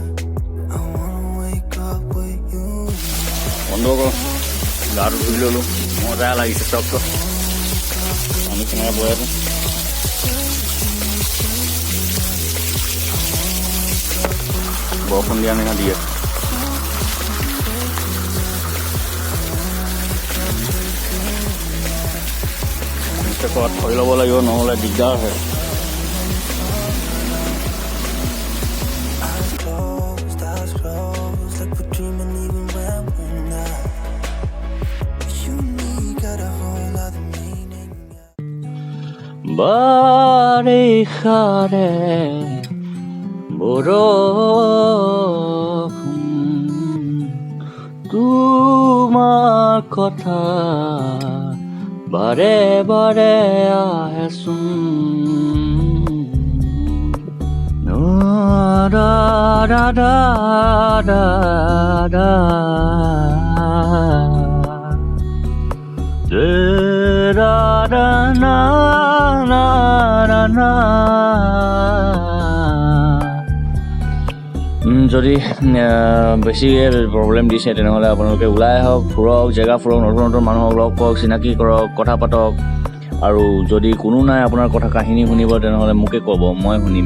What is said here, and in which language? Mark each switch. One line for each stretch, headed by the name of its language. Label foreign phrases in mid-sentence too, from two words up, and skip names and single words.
English: I wanna wake up with you.
Assamese: বন্ধ কৰ, গাটো ধুই ল'লোঁ, মজা লাগিছে চবটো। আমি কেনেকৈ বৈ আছোঁ বৰষুণ দিয়া নিচিনা দি আছে। ক'ৰবাত থৈ ল'ব লাগিব, নহ'লে দিগদাৰ হয়।
English: Eyes closed, like we're dreaming even when we're not. You and me got a whole other meaning.
Assamese: বাৰিষাৰে বৰষুণ তোমাৰ কথা বাৰে বাৰে আহেচোন। Da da da da da da da na na na na। যদি বেছি প্ৰব্লেম দিছে তেনেহ'লে আপোনালোকে ওলাই আহক, ফুৰক, জেগা ফুৰক, নতুন নতুন মানুহক লগ পাওক, চিনাকি কৰক, কথা পাতক। আৰু যদি কোনো নাই আপোনাৰ কথা কাহিনী শুনিব তেনেহ'লে মোকে ক'ব, মই শুনিম।